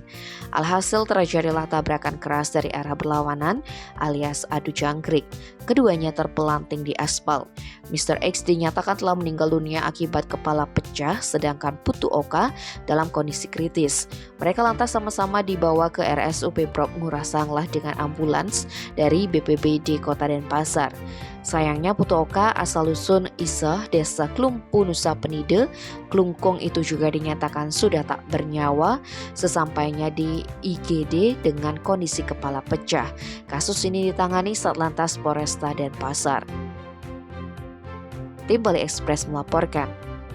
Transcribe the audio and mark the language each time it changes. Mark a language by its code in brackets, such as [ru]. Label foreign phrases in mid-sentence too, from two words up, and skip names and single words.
[id] Alhasil terjadilah tabrakan keras dari arah berlawanan alias adu jangkrik. Keduanya terpelanting di aspal. Mr. X dinyatakan telah meninggal dunia akibat kepala pecah, sedangkan Putu Oka dalam kondisi kritis. Mereka lantas sama-sama dibawa ke RSUP Prof. Ngurah Sanglah dengan ambulans dari BPBD Kota Denpasar. Sayangnya Putu Oka asal-usun Isah, Desa Klumpu, Nusa Penida, Klungkung itu juga dinyatakan sudah tak bernyawa sesampainya di IGD dengan kondisi kepala pecah. Kasus ini ditangani Satlantas Polresta Denpasar. Tim Bali Express melaporkan.